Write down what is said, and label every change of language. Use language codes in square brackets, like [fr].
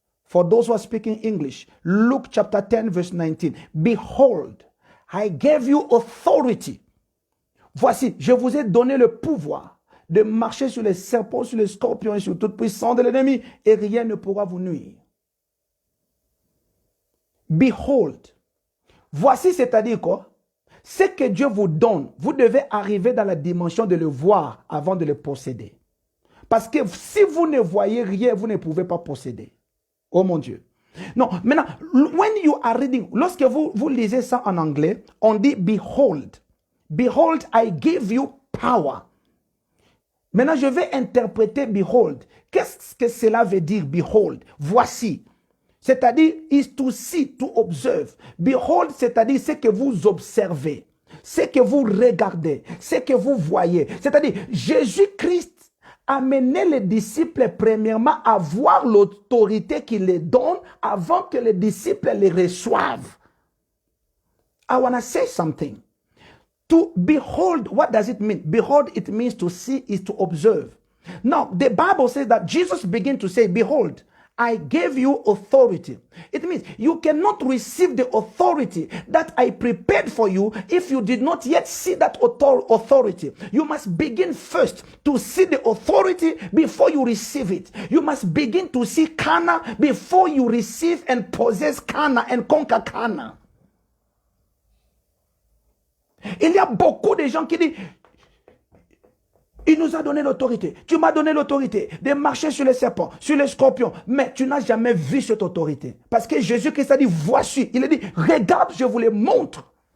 [en] For those who are speaking English, Luke chapter 10 verse 19. Behold, I gave you authority. [fr] Voici, je vous ai donné le pouvoir de marcher sur les serpents, sur les scorpions et sur toute puissance de l'ennemi et rien ne pourra vous nuire. Behold. Voici, c'est-à-dire quoi? Ce que Dieu vous donne, vous devez arriver dans la dimension de le voir avant de le posséder. Parce que si vous ne voyez rien, vous ne pouvez pas posséder. Oh mon Dieu. Non, maintenant, [en] when you are reading, [fr] lorsque vous lisez ça en anglais, on dit behold. [en] Behold, I give you power. [fr] Maintenant, je vais interpréter behold. Qu'est-ce que cela veut dire, behold? Voici. C'est-à-dire, [en] is to see, to observe. [fr] Behold, c'est-à-dire ce que vous observez, ce que vous regardez, ce que vous voyez. C'est-à-dire, Jésus-Christ a mené les disciples premièrement à voir l'autorité qu'il les donne avant que les disciples les reçoivent. [en] I want to say something. To behold, what does it mean? Behold, it means to see, is to observe. Now, the Bible says that Jesus began to say, behold, I gave you authority. It means you cannot receive the authority that I prepared for you if you did not yet see that authority. You must begin first to see the authority before you receive it. You must begin to see Cana before you receive and possess Cana and conquer Cana. [fr] Il y a beaucoup de gens qui disent, il nous a donné l'autorité. Tu m'as donné l'autorité de marcher sur les serpents, sur les scorpions. Mais tu n'as jamais vu cette autorité. Parce que Jésus-Christ a dit, voici. Il a dit, regarde, je vous les montre.